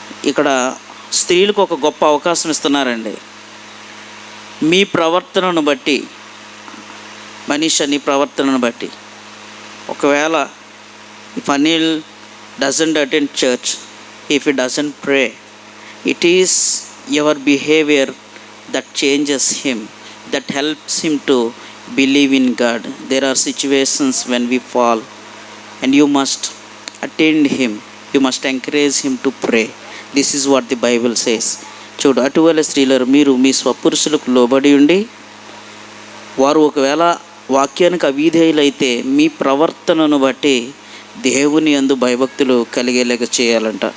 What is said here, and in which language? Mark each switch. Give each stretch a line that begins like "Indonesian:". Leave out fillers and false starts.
Telugu: ఇక్కడ స్త్రీలకు ఒక గొప్ప అవకాశం ఇస్తున్నారండి. మీ ప్రవర్తనను బట్టి, మనిషి నీ ప్రవర్తనను బట్టి, ఒకవేళ
English: if Anil doesn't attend church, if he doesn't pray, it is your behavior that changes him, that helps him to believe in God. There are situations when we fall and you must attend him, you must encourage him to pray. This is what the Bible says.
Telugu: చూడు, అటువల స్త్రీలరు మీరు మీ స్వపురుషులకు లోబడి ఉండి, వారు ఒకవేళ వాక్యానికి అవిధేయులైతే మీ ప్రవర్తనను బట్టి దేవుని యందు భయభక్తులు కలిగేలాగా చేయాలంట.